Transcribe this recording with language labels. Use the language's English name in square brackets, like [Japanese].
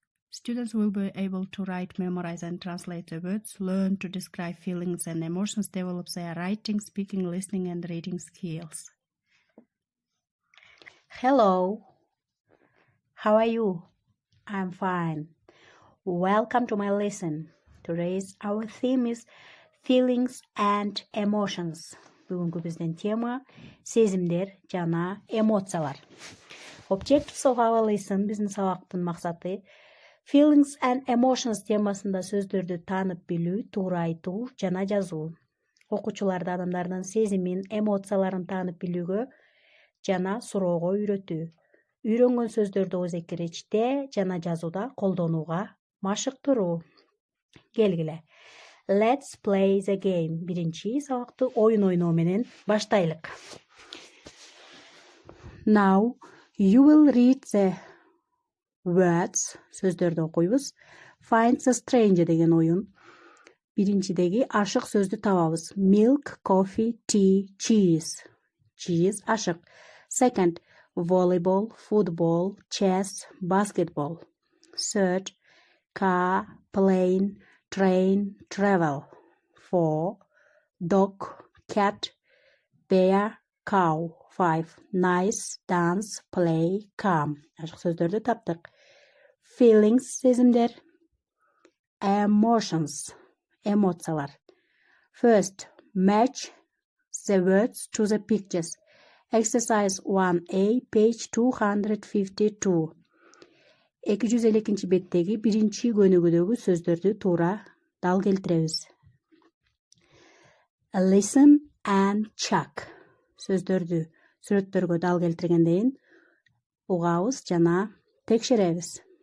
[English] Students will be able to write, memorize and translate the words, learn to describe feelings and emotions, develop their writing, speaking, listening and reading skills. Hello, how are you? I'm fine. Welcome to my lesson. Today's our theme is feelings and emotions. [Kyrgyz] Бүгүнкү биздин тема сезимдер жана эмоциялар. [English] Objectives of our lesson [Kyrgyz] биздин сабактын максаты [English] feelings and emotions [Kyrgyz] темасында сөздөрдү таанып билүү, туура айтуу жана жазуу. Окуучуларды адамдардын сезимин, эмоцияларын таанып билүүгө жана суроого үйрөтүү. Үйрөнгөн сөздөрдү өзекиреште жана жазууда колдонууга машыктыруу. Келгиле. [English] Let's play the game. [Kyrgyz] Биринчи сабакты оюн ойноо менен баштайлык. [English] Now you will read the words. [Kyrgyz] Сөздөрдү окуйбуз. [English] Find the stranger [Kyrgyz] деген оюн. Биринчидеги ашык сөздү табабыз. [English] Milk, coffee, tea, cheese. Cheese [Kyrgyz] ашык. [English] Second, volleyball, football, chess, basketball. Third, car, plane, train, travel. 4, dog, cat, bear, cow. 5, nice, dance, play, come. [Kyrgyz] Ашык сөздөрдү таптык. Feelings, сезимдер. Emotions, эмоциялар. [English] First, match the words to the pictures. Exercise 1A, page 252. [Kyrgyz] 252 беттеги биринчи көнүгүүдөгү сөздөрдү туура дал келтиребиз. [English] Listen and check. [Kyrgyz] Сөздөрдү сүрөттөргө дал келтиргенден угабыз жана текшеребиз.